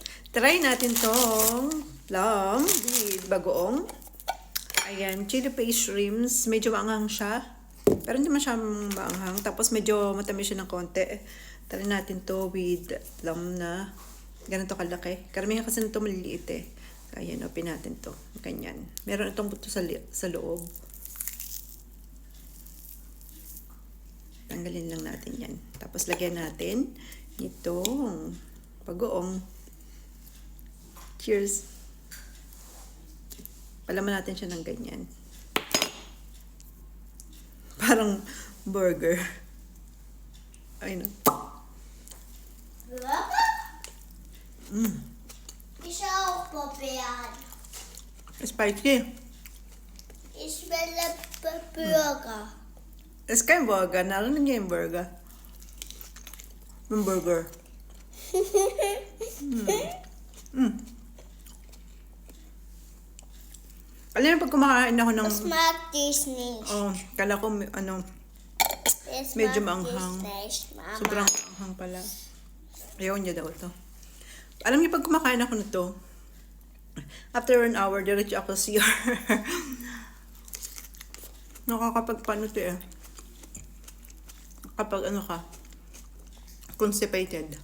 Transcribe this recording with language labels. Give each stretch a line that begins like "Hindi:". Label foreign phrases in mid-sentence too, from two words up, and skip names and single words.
Filipino: Try natin tong
English: lamb with
Filipino: bagoong. Ayan,
English: chili paste shrimps.
Filipino: Medyo maanghang siya. Pero hindi man siya maanghang. Tapos medyo matamis siya ng konti. Try natin to
English: with lamb
Filipino: na ganito kalaki. Karamihan kasi nito maliliit eh. Ayan, open natin to. Ganyan. Meron itong buto sa loob. Tanggalin lang natin yan. Tapos lagyan natin itong bagoong. Cheers! Palaman natin siya ng ganyan. Parang burger. Ayun.
German: Isa auch probieren. Spicy. Ich will Burger. Es kein Burger.
Filipino: Narinig niya yung burger. Yung burger. Alam mo, pag kumakain ako ng...
German: Das mag ich nicht.
Filipino: Oh, kala ko,
German: Das
Filipino: medyo
German: mag
Filipino: maanghang.
German: ich nicht, Mama.
Filipino: Sobrang anghang pala. Ayaw niya daw ito. Alam niyo, pag kumakain ako nito,
English: after 1 hour,
Filipino: diretso ako sa CR. Nakakapagpano ito eh. Kapag ano ka, constipated.